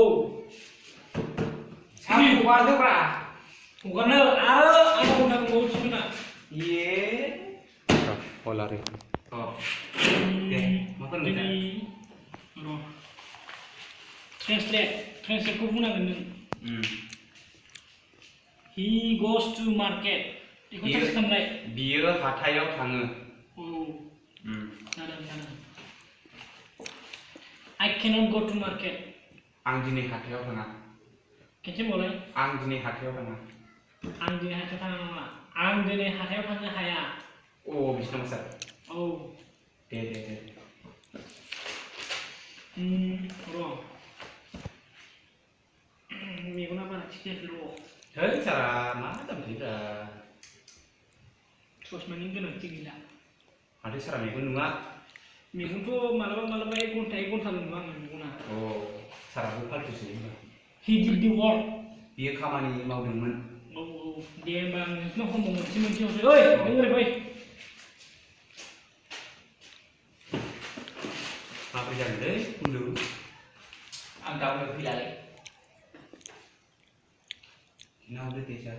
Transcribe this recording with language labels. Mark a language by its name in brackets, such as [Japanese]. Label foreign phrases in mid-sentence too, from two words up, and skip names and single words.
[Bodo] सार हगारदोब्रा हगारनो आरो आधा घन्टा दंबावो टिफिना हलारे दे मा फोरोंदों ट्रेन्सलेटखौ बुंनांगोन नों [English] He goes to market [Bodo] बेखौ टाच खालामलाय बियो हाथायाव थाङो जादों [English] I cannot go to market [Bodo] आं दिनै हाथायाव थाङा खेनसे मावलाय आं दिनै हाथायाव थाङा आं दिनै हाथायाव थाङा नङा आं दिनै हाथायाव थांनो हाया बिसि नामा सार दे र' मेगना बारा थिग जायाखै र' है सारा मा जाबाय थायोब्रा ससमानि गोनांथि गैला माथो सारा मेगन नुवा मेगनथ' मालाबा 1 घन्टाल' नुवा आङो मेगना साराबो फाल्थुसो [English] He did the work [Bodo] बियो खामानि मावदोंमोन दे होमबा आं नोंसिनाव खमाव मोनसे हरसै ओइ नों ओरै फै माबोरै जागोनलै बुंदो आं गाबोन फैलालै नावदो दे सार